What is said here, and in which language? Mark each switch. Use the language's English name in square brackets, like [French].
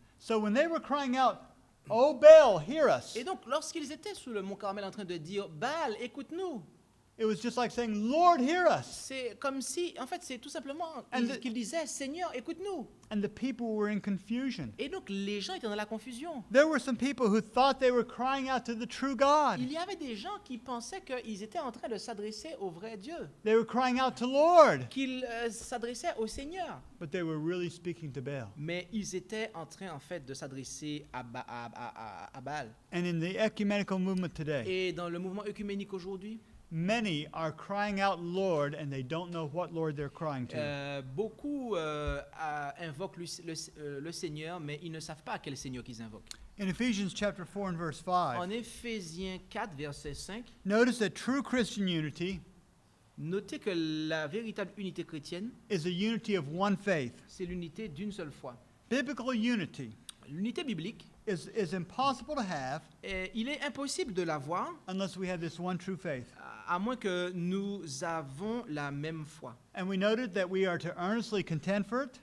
[English] So when they were crying out, "Oh Baal, hear us," [French] Et donc, lorsqu'ils étaient sous le mont Carmel en train de dire Baal, écoute-nous, [English] It was just like saying, Lord, hear us. [French] C'est comme si, en fait, c'est tout simplement [English] And the- [French] qu'il disait, Seigneur, écoute-nous. [English] And the people were in confusion. [French] Et donc, les gens étaient dans la confusion. [English] There were some people who thought they were crying out to the true God. [French] Il y avait des gens qui pensaient qu'ils étaient en train de s'adresser au vrai Dieu, [English] They were crying out to Lord, [French] qu'ils s'adressaient au Seigneur. [English] but they were really speaking to Baal. [French] Mais ils étaient en train, en fait, de s'adresser à Baal. [English] And in the ecumenical movement today, [French] Et dans le mouvement œcuménique aujourd'hui, [English] many are crying out Lord and they don't know what Lord they're crying to. [French] beaucoup invoquent le Seigneur, mais ils ne savent pas quel Seigneur qu'ils invoquent. [English] In Ephesians chapter 4 and verse 5, [French] En Éphésiens 4, verset 5, [English] notice that true Christian unity [French] notez que la véritable unité chrétienne, [English] is a unity of one faith. [French] c'est l'unité d'une seule foi. [English] Biblical unity [French] L'unité biblique, [English] is impossible to have [French] il est impossible de l'avoir [English] unless we have this one true faith. [French] à moins que nous avons la même foi. [English] And we noted that we are to earnestly contend for it,